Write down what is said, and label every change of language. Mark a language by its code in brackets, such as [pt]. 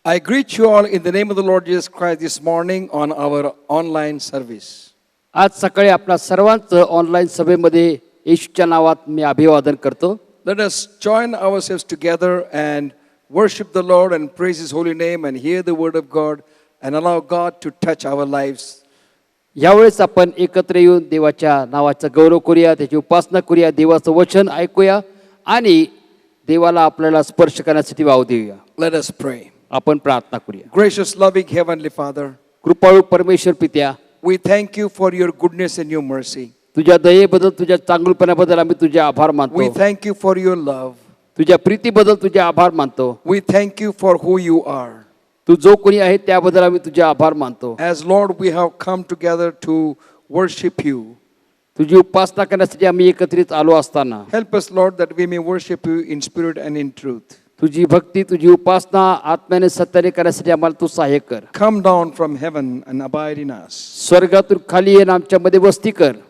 [en] I greet you all in the name of the Lord Jesus Christ this morning on our online service. [mr] आज सकाळी आपल्या सर्वांचं online सभेमध्ये येशूच्या नावात मी अभिवादन करतो. [en] Let us join ourselves together and worship the Lord and praise His holy name and hear the word of God and allow God to touch our lives. [mr] यावेळेस आपण एकत्र येऊन देवाच्या नावाचा गौरव करूया, त्याची उपासना करूया, देवाचं वचन ऐकूया आणि देवाला आपल्याला स्पर्श करण्यासाठी वाव देऊया. [en] Let us pray. [mr] आपण प्रार्थना करूया. [en] Gracious, loving Heavenly Father, [mr] कृपाळू परमेश्वर पित्या, [en] we thank you for your goodness and your mercy. [mr] तुझ्या दयेबद्दल, तुझ्या चांगुलपणाबद्दल आम्ही तुझे आभार [en] We [mr] मानतो. [en] thank you for your love. [mr] तुझ्या प्रीतीबद्दल तुझे आभार मानतो. [en] We thank you for who you are. [mr] तू जो कोणी आहे त्याबद्दल आम्ही तुझे आभार मानतो. [en] As Lord, we have come together to worship you. [mr] तुझी उपासना करण्यासाठी आम्ही एकत्रित आलो असताना [en] Help us, Lord, that we may worship you in spirit and in truth. [mr] तुझी भक्ती, तुझी उपासना आत्म्याने सत्याने करण्यासाठी आम्हाला तू सहाय्य कर. [en] Come down from heaven and abide in us. [mr] स्वर्गातून खाली येऊन आमच्यामध्ये वस्ती कर.